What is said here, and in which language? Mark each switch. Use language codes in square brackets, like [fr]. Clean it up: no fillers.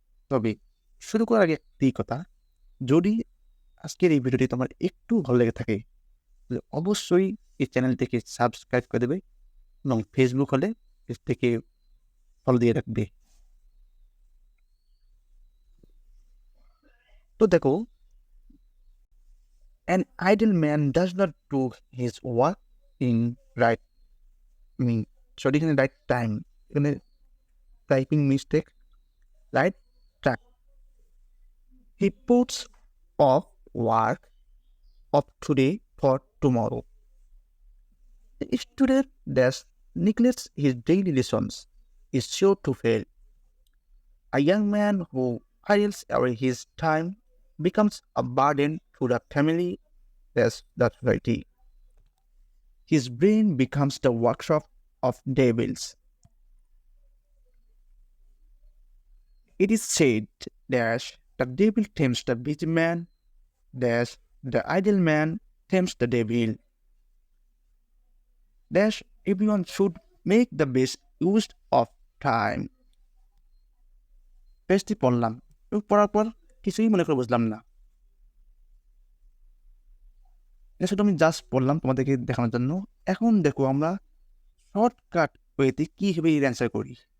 [bn] তবে শুরু করার আগে একটি কথা, যদি আজকের এই ভিডিওটি তোমার একটু ভালো লেগে থাকে তাহলে অবশ্যই এই চ্যানেলটিকে সাবস্ক্রাইব করে দেবে এবং ফেসবুক হলে পেজ থেকে ফলো দিয়ে রাখবে। তো দেখো, [en] an idle man does not do his work in right right time. [bn] এখানে typing mistake, right track. [en] He puts off work of today for tomorrow. The student that neglects his daily lessons is sure to fail. A young man who idles away his time becomes a burden to the family as the society. His brain becomes the workshop of devils. It is said that the devil tempts the busy man, that the idle man tempts the devil. That everyone should make the best use of time. [bn] পেজটি পড়লাম এবং পড়ার পর কিছুই মনে করে বুঝলাম না। এটা শুধু আমি জাস্ট পড়লাম তোমাদেরকে দেখানোর জন্য। এখন দেখো আমরা শর্টকাট ওয়েতে কীভাবে এর অ্যান্সার করি।